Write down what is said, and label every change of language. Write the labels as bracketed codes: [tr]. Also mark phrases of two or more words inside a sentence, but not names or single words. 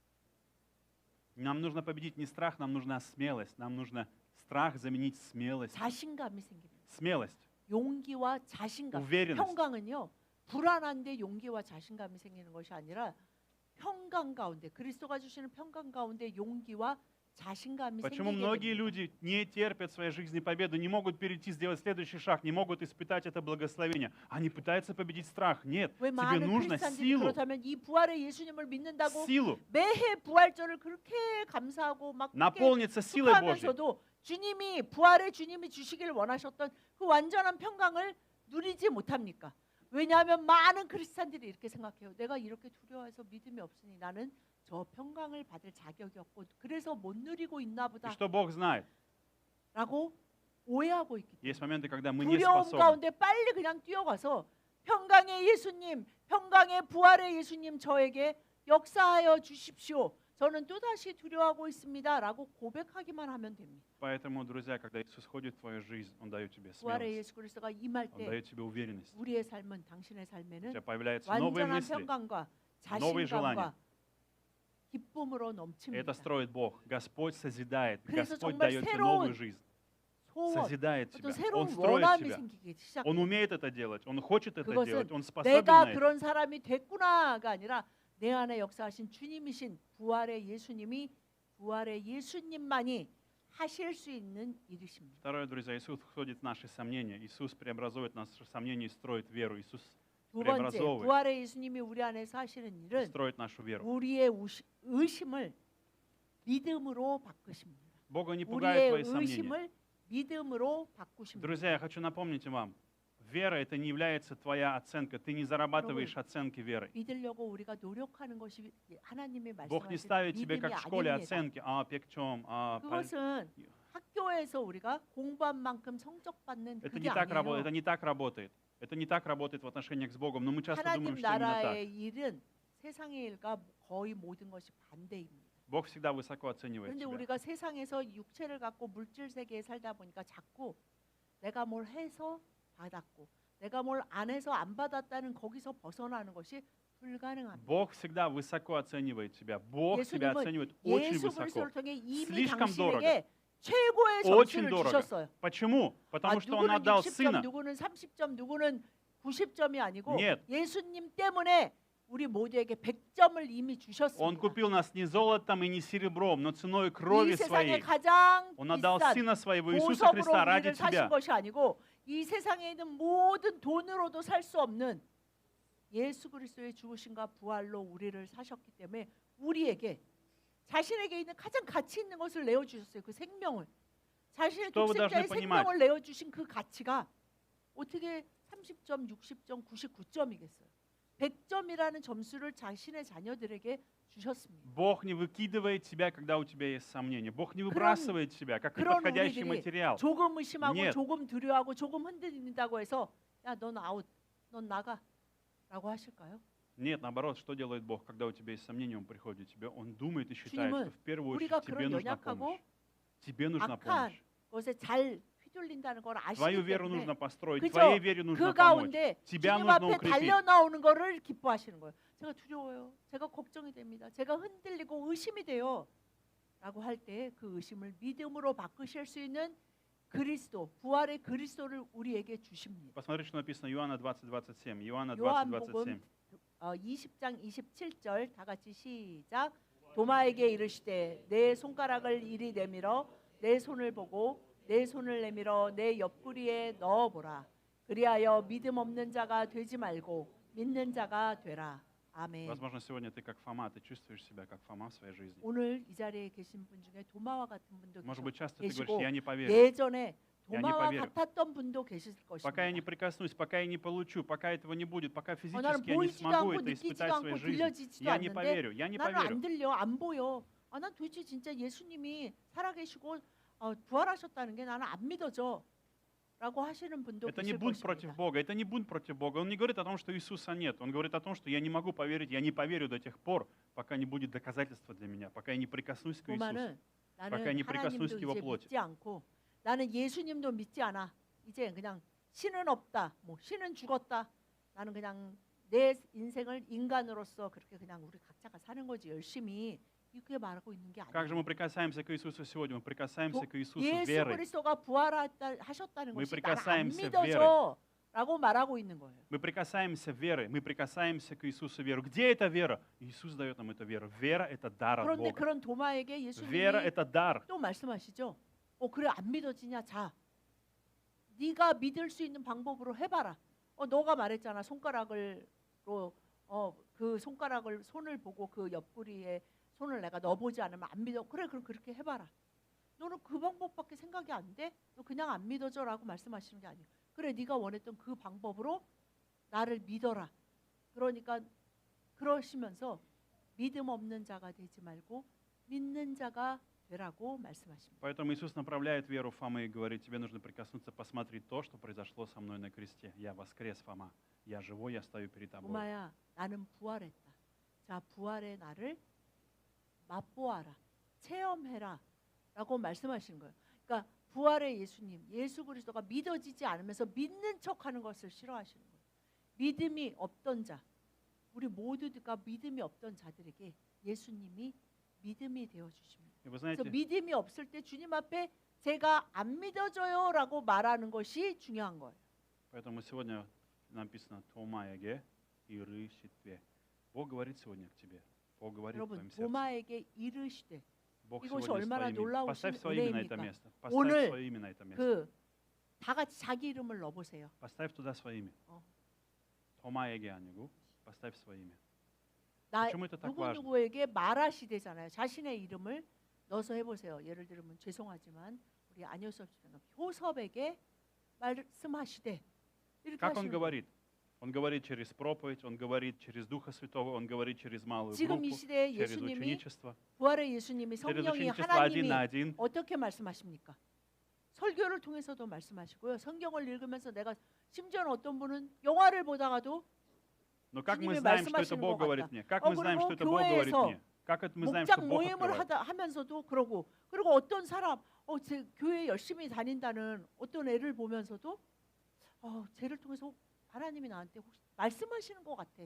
[ru] Нам нужно победить не страх, нам нужна смелость. Нам нужно страх заменить смелость. [ko] 자신감이 생깁니다. [ru] Смелость, [ko] 용기와 자신감. [ru] уверенность. [ko] 평강은요, 불안한데 용기와 자신감이 생기는 것이 아니라 평강 가운데, 그리스도가 주시는 평강 가운데 용기와 자신감이 [ru] Почему [ko] 생기게 [ru] многие [ko] 됩니다. [ru] люди не терпят в своей жизни победу, не могут перейти, сделать следующий шаг, не могут испытать это благословение? Они пытаются победить страх. Нет, [ko] 왜 [ru] тебе [ko] 많은 [ru] нужно [ko] 크리스찬들이 [ru] силу, [ko] 그렇다면 이 부활의 예수님을 믿는다고 [ru] силу, [ko] 매해 부활절을 그렇게 감사하고 막 그렇게 [ru] наполниться силой Божьей. [ko] 축하하면서도 주님이 부활의 주님이 주시길 원하셨던 그 완전한 평강을 누리지 못합니까? 왜냐하면 많은 크리스찬들이 이렇게 생각해요. 내가 이렇게 두려워해서 믿음이 없으니 나는 저 평강을 받을 자격이 없고 그래서 못 누리고 있나 [ru] И [ko] 보다 [ru] что Бог знает? [ko] 라고 오해하고 있기 때문에 [ru] Есть моменты, когда мы не [ko] 두려움 [ru] способны. [ko] 가운데 빨리 그냥 뛰어가서 평강의 예수님, 평강의 부활의 예수님 저에게 역사하여 주십시오. 저는 또다시 두려워하고 있습니다. 라고 고백하기만 하면 됩니다. [ru] Поэтому, друзья, когда Иисус входит в твою жизнь, Он дает тебе [ko] 부활의 [ru] смелость, [ko] 예수 그리스도가 임할 [ru] Он [ko] 때 [ru] дает тебе уверенность. [ko] 우리의 삶은 당신의 [ru] У [ko] 삶에는 [ru] тебя появляются новые [ko] 완전한 [ru] мысли. [ko] 평강과 [ru] новые желания. [ko] 자신감과 기쁨으로 [ru] И [ko] 넘칩니다. [ru] это строит Бог. Господь созидает. [ko] 그래서 [ru] Господь [ko] 정말 [ru] дает тебе [ko] 새로운 [ru] новую жизнь. [ko] 소원, [ru] Созидает тебя. [ko] 어떤 [ru] Он [ko] 새로운 [ru] строит [ko] 원함이 [ru] тебя. [ko] 생기기 시작. [ru] Он умеет это делать. Он хочет это [ko] 그것은 [ru] делать. Он способен [ko] 내가 [ru] на это. [ko] 그런 사람이 됐구나가 아니라 내 안에 역사하신 주님이신 부활의 예수님이 부활의 예수님만이 하실 수 있는 일이십니다. [ru] Второе, друзья, Иисус входит в наши сомнения. Иисус преобразует наши сомнения и строит веру. Иисус [ko] 두 번째, [ru] преобразовывает, [ko] 부활의 예수님이 우리 안에서 하시는 일은 [ru] строит нашу веру. [ko] 우리의 의심을 믿음으로 바꾸십니다. [ru] Бога не [ko] 우리의 [ru] пугают твои сомнения. [ko] 의심을 믿음으로 바꾸십니다. [ru] Друзья, я хочу напомнить вам, вера это не является твоя оценка. Ты не зарабатываешь оценки верой. [ko] 믿으려고 우리가 노력하는 것이 하나님의 [ru] Бог не [ko] 말씀하신 [ru] ставит тебе, [ko] 믿음이 [ru] как в школе, [ko] 아닙니다. [ru] оценки. пекчем, [ko] 그것은 학교에서 우리가 공부한 만큼 성적 받는 [ru] Это [ko] 그게 [ru] не так работает. [ko] 아니에요. [ru] Это не так работает. Это не так работает в отношениях с Богом. Но мы часто [ko] 하나님 [ru] думаем, что именно так. [ko] 나라의 일은 세상의 일과 거의 모든 것이 반대입니다. [ru] Бог всегда высоко оценивает [ko] 그런데 [ru] тебя. [ko] 우리가 세상에서 육체를 갖고 물질 세계에 살다 보니까 자꾸 내가 뭘 해서 받았고 내가 뭘 안 해서 안 받았다는 거기서 벗어나는 것이 불가능합니다. [ru] Бог всегда высоко оценивает тебя. Бог тебя [ko] 예수님은 [ru] оценивает очень [ko] 예수 [ru] высоко. [ko] 그리스도를 통해 이미 [ru] Слишком [ko] 당신에게 최고의 [ru] Очень [ko] 점수를 [ru] дорого. [ko] 주셨어요. [ru] Почему? Потому что Он [ko] 누구는 [ru] отдал [ko] 60점, [ru] Сына. [ko] 누구는 30점, 누구는 90점이 아니고 [ru] Нет. [ko] 예수님 때문에 우리 모두에게 100점을 이미 [ru] Он [ko] 주셨습니다. [ru] купил нас не золотом и не серебром, но ценой крови [ko] 이 세상에 [ru] своей. [ko] 가장 [ru] Он отдал [ko] 비싼 [ru] Сына Своего Иисуса [ko] 보석으로 [ru] Христа ради [ko] 우리를 사신 [ru] тебя. [ko] 것이 아니고 이 세상에 있는 모든 돈으로도 살 수 없는 예수 그리스도의 죽으심과 부활로 우리를 사셨기 때문에 우리에게 자신에게 있는 가장 가치 있는 것을 내어 주셨어요. 그 생명을. 자신의 [ru] Что вы [ko] 독생자의 [ru] должны понимать? [ko] 생명을 내어 주신 그 가치가 어떻게 30점, 60점, 99점이겠어요. 100점이라는 점수를 자신의 자녀들에게 주셨습니다. [ru] Бог не выкидывает тебя, когда у тебя есть сомнения. Бог не [ko] 그런- [ru] выбрасывает тебя, как [ko] 그런 [ru] неподходящий [ko] 우리들이 [ru] материал. [ko] 조금 의심하고 [ru] Нет. [ko] 조금 두려워하고 조금 흔들린다고 해서 야, 넌 아웃, 넌 나가. 라고 하실까요? [ru] Нет, наоборот, что делает Бог, когда у тебя есть сомнения, Он приходит к тебе, Он думает и считает, что [ko] 주님은 [ru] в первую [ko] 우리가 [ru] очередь тебе [ko] 그런 [ru] нужна [ko] 연약하고 [ru] помощь. Тебе нужна [ko] 악한 [ru] помощь. [ko] 것에 잘 휘둘린다는 걸 [ru] Твою [ko] 아시기 [ru] веру [ko] 때문에 [ru] нужно построить, [ko] 그저 [ru] твоей вере нужно [ko] 그 [ru] помочь. [ko] 가운데 [ru] Тебя [ko] 주님 [ru] нужно [ko] 앞에 [ru] укрепить. [ko] 달려나오는 거를 기뻐하시는 거예요. 제가 두려워요. 제가 걱정이 됩니다. 제가 흔들리고 의심이 돼요. 라고 할 때 그 의심을 믿음으로 바꾸실 수 있는 그리스도, 부활의 그리스도를 우리에게 주십니다. [ru] Посмотри, что написано Иоанна 20:27. Иоанна [ko] 요한복음 20:27. 20장 27절 다 같이 시작. 도마에게 이르시되 내 손가락을 이리 내밀어 내 손을 보고 내 손을 내밀어 내 옆구리에 넣어보라. 그리하여 믿음 없는 자가 되지 말고 믿는 자가 되라. 아멘. [ru] Возможно, сегодня ты как Фома, ты чувствуешь себя как Фома в своей жизни. [ko] 오늘 이 자리에 계신 분 중에 도마와 같은 분도 [ru] Может быть, часто ты говоришь, [ko] 계시고 [ru] я не поверю. [ko] 예전에 [ru] Я не [ko] 도마와 [ru] поверю. [ko] 같았던 분도 계실 [ru] Пока я не [ko] 것입니다. [ru] прикоснусь, пока я не получу, пока этого не будет, пока [ko] 나는 [ru] физически я не [ko] 보이지도 [ru] смогу [ko] 않고 [ru] это [ko] 느끼지도 [ru] испытать в своей [ko] 않고 [ru] жизни, [ko] 들려지지도 [ru] я не [ko] 않는데 [ru] поверю, я не [ko] 나는 안 [ru] поверю. [ko] 들려, 안 보여. 난 도대체 진짜 예수님이 살아계시고 부활하셨다는 게 나는 안 믿어져. 라고 하시는 분도 [ru] Это не [ko] 계실 [ru] бунт против [ko] 것입니다. [ru] Бога, это не бунт против Бога. Он не говорит о том, что Иисуса нет. Он говорит о том, что я не могу поверить, я не поверю до тех пор, пока не будет доказательства для меня, пока я не прикоснусь к Иисусу. [ko] 도마는 [ru] пока [ko] 나는 [ru] не прикоснусь [ko] 하나님도 [ru] к Его [ko] 이제 [ru] плоти. [ko] 믿지 않고 나는 예수님도 믿지 않아. 이제 그냥 신은 없다. 뭐 신은 죽었다. 나는 그냥 내 인생을 인간으로서 그렇게 그냥 우리 각자가 사는 거지 열심히 이렇게 말하고 있는 게 [ru] Как же мы [ko] 아니에요. [ru] прикасаемся к Иисусу сегодня? Мы прикасаемся к Иисусу [ko] 예수 [ru] верой. [ko] 그리스도가 부활하셨다는 [ru] Мы [ko] 것이 나는 안 [ru] прикасаемся [ko] 믿어져라고 말하고 있는 거예요. [ru] Мы прикасаемся верой, мы прикасаемся к Иисусу веру. Где эта вера? Иисус дает нам эту веру. Вера – это дар от [ko] 그런데 [ru] Бога. [ko] 그런 도마에게 [ru] Вера – [ko] 예수님이 [ru] это дар. [ko] 또 말씀하시죠. 그래 안 믿어지냐? 자, 네가 믿을 수 있는 방법으로 해봐라. 너가 말했잖아. 손가락으로 그 손가락을 손을 보고 그 옆구리에 손을 내가 넣어보지 않으면 안 믿어. 그래 그럼 그렇게 해봐라. 너는 그 방법밖에 생각이 안 돼? 너 그냥 안 믿어져라고 말씀하시는 게 아니에요. 그래 네가 원했던 그 방법으로 나를 믿어라. 그러니까 그러시면서 믿음 없는 자가 되지 말고 믿는 자가 되라고 말씀하십니다. Поэтому Иисус направляет веру Фомы и говорит, тебе нужно прикоснуться, посмотреть то, что произошло со мной на кресте. Я воскрес, Фома. Я живой, я стою перед тобой. 도마야, 나는 부활했다. 자, 부활의 나를 맛보아라. 체험해라. 라고 말씀하시는 거예요. 그러니까 부활의 예수님, 예수 그리스도가 믿어지지 않으면서 믿는 척하는 것을 싫어하시는 거예요. 믿음이 없던 자, 우리 모두가 믿음이 없던 자들에게 예수님이 믿음이 되어 주십니다. [ru] И вы [ko] 그래서 [ru] знаете, [ko] 믿음이 없을 때 주님 앞에 제가 안 믿어져요라고 말하는 것이 중요한 거예요. [ru] поэтому сегодня написано [ko] «도마에게 이르시되». [ru] Бог говорит сегодня к тебе. Бог говорит в [ko] 여러분, [ru] твоем сердце. [ko] 도마에게 이르시되 [ru] Бог [ko] 이것이 [ru] сегодня [ko] 얼마나 [ru] своим именем. [ko] 놀라우신 [ru] Поставь свое имя на это [ko] 은혜입니까? [ru] место. Поставь [ko] 오늘 [ru] свое имя на это место. [ko] 그 다 같이 자기 이름을 넣어보세요. [ru] Поставь туда свое имя. [ko] 어. 도마에게 아니고 [ru] поставь свое имя. [ko] 나 [ru] Почему это так [ko] 누구 [ru] важно? [ko] 누구에게 말하시되잖아요. 자신의 이름을 넣어서 해보세요. 예를 들면 죄송하지만 우리 안효섭 씨는 효섭에게 말씀하시되 이렇게 [ru] Как он [ko] 하시는 거예요. [ru] говорит? Он говорит через проповедь, он говорит через Духа Святого, он говорит через малую [ko] 지금 이 [ru] группу, [ko] 시대에 [ru] через [ko] 예수님이 [ru] ученичество, [ko] 부활의 예수님이 [ru] через [ko] 성령이 [ru] ученичество один [ko] 하나님이 [ru] на один. [ko] 어떻게 말씀하십니까? 설교를 통해서도 말씀하시고요. 성경을 읽으면서 내가 심지어는 어떤 분은 영화를 보다가도 [ru] Но как мы [ko] 주님이 [ru] знаем, что это [ko] 말씀하시는 [ru] Бог [ko] 것 [ru] говорит [ko] 같다. [ru] мне? Как мы знаем, [ko] 그리고 [ru] что это Бог говорит [ko] 교회에서 [ru] мне? Как это мы знаем, что [ko] 목장 [ru] Бог [ko] 모임을 [ru] открывает? [ko] 하면서도 그러고 그리고 어떤 사람 제 교회 열심히 다닌다는 어떤 애를 보면서도 쟤를 통해서 하나님이 나한테 혹시 말씀하시는 것 같아.